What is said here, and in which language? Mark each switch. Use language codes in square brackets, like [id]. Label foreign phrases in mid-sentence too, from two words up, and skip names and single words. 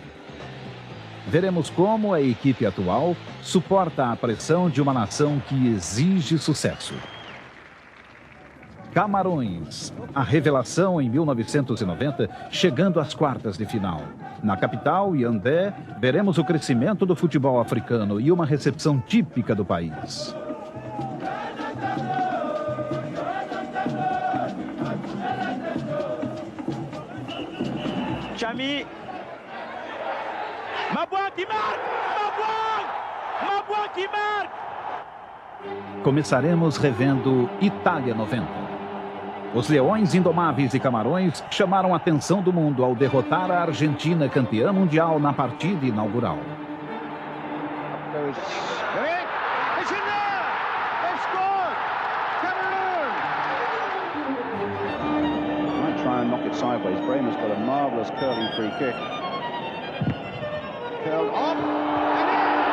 [pt] Veremos como a equipe atual suporta a pressão de uma nação que exige sucesso. Camarões, a revelação em 1990, chegando às quartas de final. Na capital, Yaoundé, veremos o crescimento do futebol africano e uma recepção típica do país. Chami. [fr] Mabouan qui marque! Mabouan qui marque! [pt] Começaremos revendo Itália 90. Os Leões Indomáveis e Camarões chamaram a atenção do mundo ao derrotar a Argentina, campeã mundial, na partida inaugural. [en] Try and knock it sideways. Bremer's got a marvelous curling free kick. Curled off and in!